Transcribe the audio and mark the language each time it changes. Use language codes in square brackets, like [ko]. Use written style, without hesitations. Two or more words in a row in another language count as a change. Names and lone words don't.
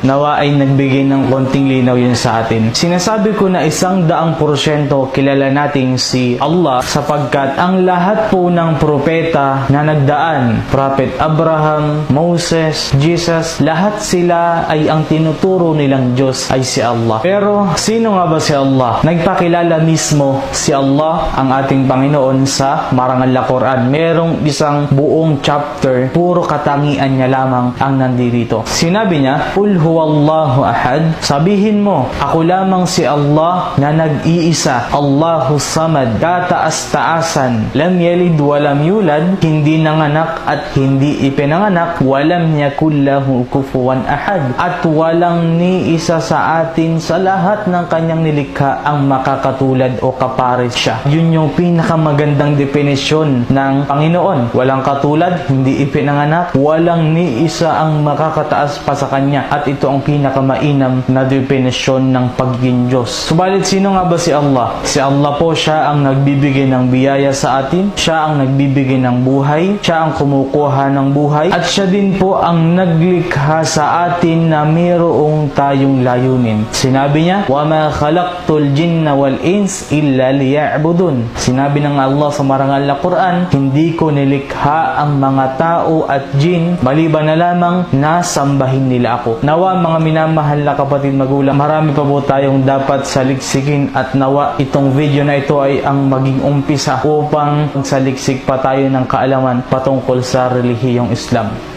[tl] Nawa ay nagbigay ng konting linaw yun sa atin. Sinasabi ko na 100% kilala natin si Allah sapagkat ang lahat po ng propeta na nagdaan, Prophet Abraham, Moses, Jesus, lahat sila ay ang tinuturo nilang Diyos ay si Allah. Pero sino nga ba si Allah? Nagpakilala mismo si Allah ang ating Panginoon sa Marangal na Quran. Merong isang buong chapter, puro katangian niya lamang ang nandito. Sinabi niya, [ar] قل هو الله أحد, [tl] sabihin mo, ako lamang si Allah na nag-iisa, [ar] الله الصمد, [tl] kataas-taasan, [ar] لم يلد ولم يولد, [tl] hindi nanganak at hindi ipinanganak, [ar] ولم يكن له كفوا أحد, [tl] at walang ni isa sa atin sa lahat ng kanyang nilikha ang makakatulad o kapares siya. Yun yung pinakamagandang definisyon ng Panginoon. Walang katulad, hindi ipinanganak, walang ni isa ang makakataas pa sa kanya, at ito ang pinakamainam na definisyon ng pagiging Diyos. Subalit sino nga ba si Allah? Si Allah po, siya ang nagbibigay ng biyaya sa atin, siya ang nagbibigay ng buhay, siya ang kumukuha ng buhay, at siya din po ang naglikha sa atin na mayroong tayong layunin. Sinabi niya, [ar] وَمَا خَلَقْتُ الْجِنَّ وَالْإِنسِ إِلَّا لِيَعْبُدُونَ. [tl] Sinabi ng Allah sa Marangal na Quran, hindi ko nilikha ang mga tao at jin maliban na lamang na sambahin nila ako. Nawa mga minamahal na kapatid magulang, marami pa po tayong dapat saliksikin at nawa itong video na ito ay ang maging umpisa upang saliksik pa tayo ng kaalaman patungkol sa relihiyong Islam.